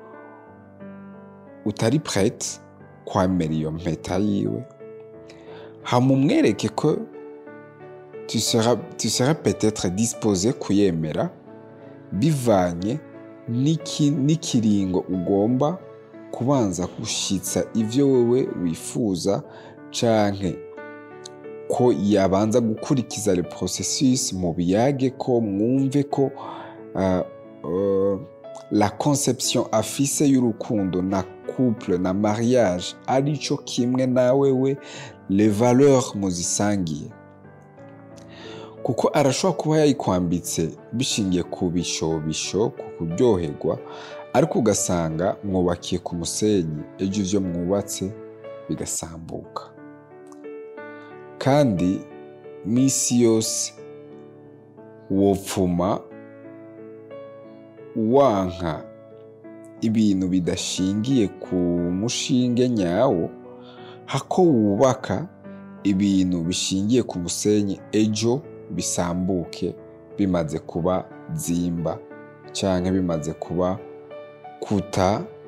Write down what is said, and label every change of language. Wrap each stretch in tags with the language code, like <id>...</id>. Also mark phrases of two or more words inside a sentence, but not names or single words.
<rn>utari prête kwamera iyo mpeta yiwe, hamumwereke ko</rn> <fr>tu seras peut-être disposé</fr> <rn>kuyemera bivanye n'ikiringo ugomba kubanza gushitsa ivyo wewe wifuza, canke ko yabanza gukurikiza</rn> <fr>le processus</fr> <rn>mu biyage ko mwumve ko</rn> <fr>la conception</fr> <rn>afise y'urukundo na couple na mariage arico kimwe na wewe,</rn> <fr>les valeurs</fr> <rn>muzisangiye. Kuko arashobora kuba yayikwambitse bishingiye ku bishobisho, ku kuryoherwa, ariko ugasanga mwubakiye ku musenyi, ejo ivyo mwubatse bigasambuka. Kandi misi yose wopfuma wanka ibintu bidashingiye ku mushinge nyawo, hako wubaka ibintu bishingiye ku musenyi, ejo bisambuke bimaze kuba zimba canke bimaze kuba kuta</rn>